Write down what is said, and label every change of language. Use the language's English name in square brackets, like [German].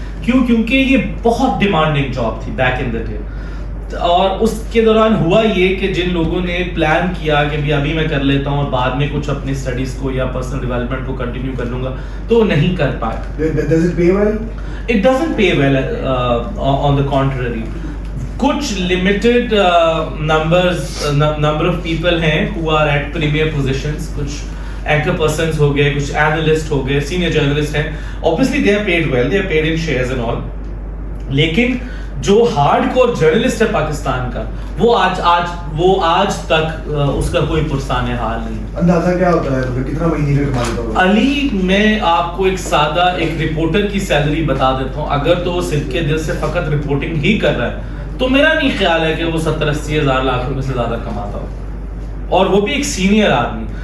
[Urdu] کیوں؟ کیونکہ یہ بہت ڈیمانڈنگ جاب تھی بیک ان دا ڈے, اور اس کے دوران ہوا یہ کہ جن لوگوں نے پلان کیا کہ بھی ابھی میں کر لیتا ہوں اور بعد میں کچھ اپنی اسٹڈیز کو یا پرسنل ڈیولپمنٹ کو کنٹینیو کر لوں گا, تو نہیں کر پائے. [English] Does it pay well? It doesn't pay well, on the contrary. کچھ limited number of people ہیں who are at premier positions, [Urdu] کچھ اینکر پرسنز ہو گئے, کچھ اینالسٹ ہو گئے, سینئر جرنلسٹ ہیں. [English] obviously they are paid well, they are paid in shares and all, لیکن [Urdu] جو hard core journalist ہے پاکستان کا, وہ آج تک اس کا کوئی پرسان حال نہیں. اندازہ کیا ہوتا ہے کتنا مہینے کا کما لیتا ہوگا؟ علی, میں آپ کو ایک سادہ ایک رپورٹر کی سیلری بتا دیتا ہوں. اگر تو وہ صدق کے دل سے فقط رپورٹنگ ہی کر رہا ہے تو میرا نہیں خیال ہے کہ وہ 70-80 ہزار لاکھ روپے سے زیادہ کماتا ہو, اور وہ بھی ایک سینئر آدمی.